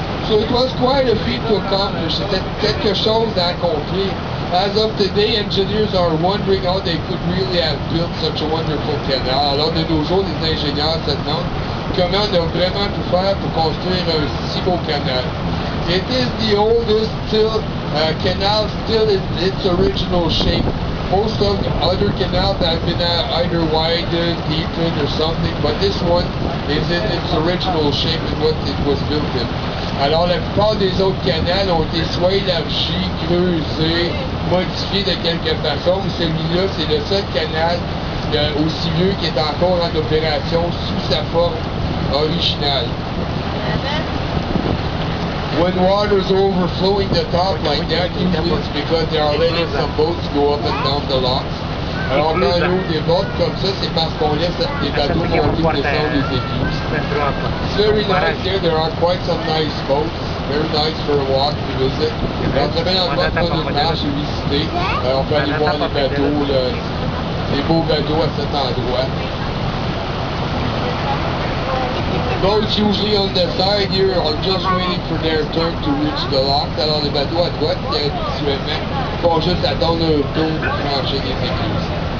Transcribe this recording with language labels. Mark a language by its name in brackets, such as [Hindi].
[English] So it was quite a feat to accomplish. [French] C'était quelque chose à accomplir. [English] As of today, engineers are wondering how they could really have built such a wonderful canal. [French] Alors de nos jours, les ingénieurs se demandent comment on a vraiment pu faire pour construire un si beau canal. [English] It is the oldest canal still in its original shape. Most of the other canals have been either widened, deepened, or something, but this one is in its original shape and what it was built in. [French] Alors la plupart des autres canals ont été soit élargis, creusés, modifiés de quelque façon, mais celui-là, c'est le seul canal aussi vieux qui est encore en opération sous sa forme originale. [English] When water's overflowing the top like that, usually it's because they are letting some boats go up and down the locks. [French] Alors quand on ouvre des bottes comme ça, c'est parce qu'on laisse les bateaux monter et descendre les écluses. [English] It's very nice here. There are quite some nice boats. Very nice for a walk to visit. [French] Alors très bien endroit pour prendre une marche et visiter. On peut aller voir les bateaux, les beaux bateaux à cet endroit. [English] Boats usually on the side here are just waiting for their turn to reach the lock. [French] Alors les bateaux à droite, habituellement, font juste attendre leur tour pour franchir les écluses.